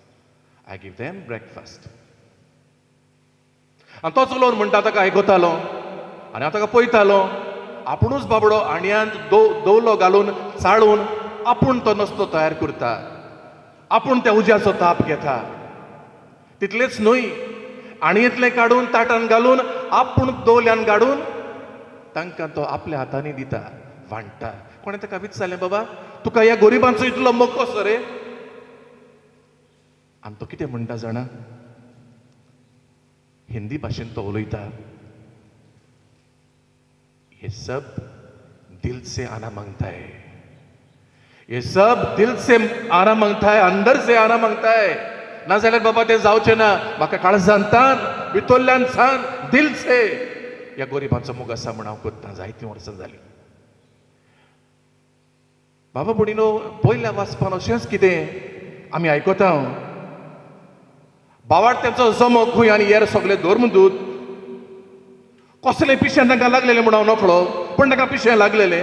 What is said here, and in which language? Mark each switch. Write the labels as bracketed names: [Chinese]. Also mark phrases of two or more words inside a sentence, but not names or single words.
[Konkani] आनी तो चलोवन म्हणटा ताका आयकतालो आनी हांव ताका पळयतालो आपुणूच बाबडो आणयांत दवलो घालून चाळून आपूण तो नस्तो तयार करता आपूण त्या उज्याचो ताप घेता तितलेंच न्हय आणयेंतलें काडून ताटान घालून आपूण दवल्यान काडून तांकां तो आपल्या हातांनी दिता वांटता कोणें ताका विचारलें बाबा तुका ह्या गरिबांचो इतलो मोग कसो रे आनी तो कितें म्हणटा जाणा हिंदी भाशेन तो उलयता [Hindi] ये सब दिल से आना मांगता है ये सब दिल से आना मांगता है अंदर से आना मांगता है [Konkani] ना जाल्यार बाबा तें जावचें ना म्हाका काळजांतान भितरल्यान सान [Hindi] दिल से [Konkani] ह्या गरिबांचो मोग आसा म्हण हांव कोत्ता जायतीं वर्सां जालीं बाबा भयणीनो पयल्या वाचपान अशेंच कितें आमी आयकता बावार्थ्यांचो जमो खंय आनी हेर सगळे धर्मदूत कसलें पिशें तांकां लागलेलें म्हूण हांव नकळो, पूण ताका पिशें लागलेलें.